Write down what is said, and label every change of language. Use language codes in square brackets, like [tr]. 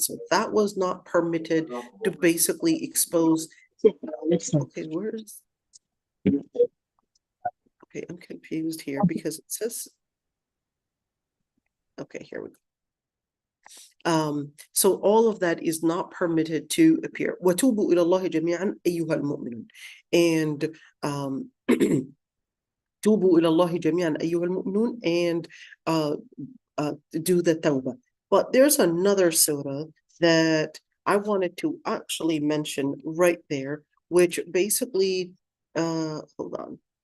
[en] So that was not permitted, to basically expose. Okay, Okay, I'm confused here because it says, okay, here we go. So all of that is not permitted to appear. [ar] وَتُوبُوا إِلَى اللَّهِ جَمِيعًا أَيُّهَا الْمُؤْمِنُونَ. [en] And [ar] تُوبُوا إِلَى اللَّهِ جَمِيعًا أَيُّهَا الْمُؤْمِنُونَ, [en] and do the tawbah. But there's another surah that I wanted to actually mention right there, which basically, hold on.